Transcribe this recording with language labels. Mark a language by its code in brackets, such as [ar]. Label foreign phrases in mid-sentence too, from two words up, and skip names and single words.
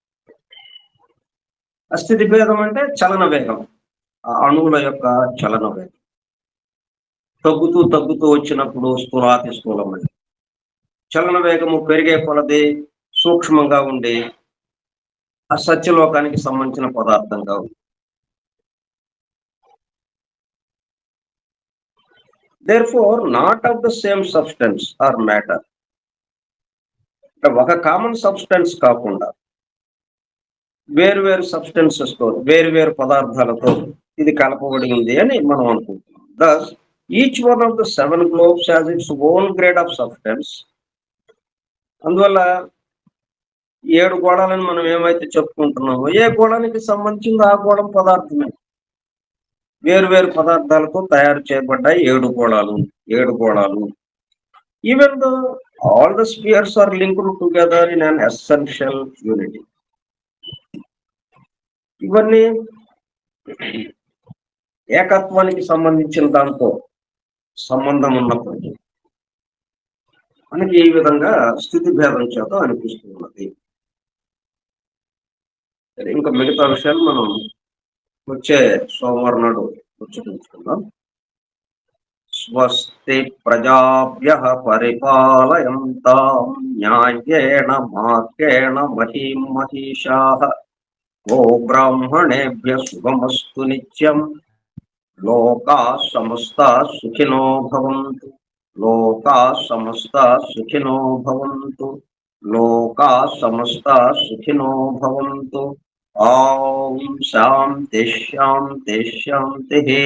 [te] ఆ స్థితి భేదం అంటే చలన వేగం, ఆ అణువుల యొక్క చలన వేగం తగ్గుతూ తగ్గుతూ వచ్చినప్పుడు స్థూలాతి స్థూలమైన చలన వేగము పెరిగే కొలది సూక్ష్మంగా ఉండి ఆ సత్యలోకానికి సంబంధించిన పదార్థంగా ఉంది. [en] Therefore, not of the same substance or matter. [te] ఒక [en] common substance [te] కాకుండా వేరు వేరు సబ్స్టెన్సెస్ తో, వేరు వేరు పదార్థాలతో ఇది కలపబడి ఉంది అని మనం అనుకుంటున్నాం. [en] Thus, each one of the 7 globes has its own grade of substance. [te] అందువల్ల 7 గోళాలను మనం ఏమైతే చెప్పుకుంటున్నామో ఏ గోళానికి సంబంధించింది ఆ గోళం పదార్థమే. వేరు వేరు పదార్థాలతో తయారు చేయబడ్డాయి 7 గోళాలు. [en] Even though all the spheres are linked together in an essential unity. [te] ఇవన్నీ ఏకత్వానికి సంబంధించిన దాంతో సంబంధం ఉన్నప్పటికీ మనకి ఈ విధంగా స్థితి భేదం చేత అనిపిస్తున్నది. ఇంకా మిగతా విషయాలు మనం వచ్చే సోమవారం నాడు చర్చించుకుందాం. [sa] స్వస్తి ప్రజాభ్యః పరిపాలయంతాం న్యాయేన మార్గేణ మహీం మహిషాః. ఓ బ్రాహ్మణేభ్యః శుభమస్తు నిత్యం. లోకాః సమస్తాః సుఖినో భవంతు. లోకాః సమస్తాః సుఖినో భవంతు. లోకాః సమస్తాః సుఖినో భవంతు. ఓం శాంతి శాంతి శాంతిః.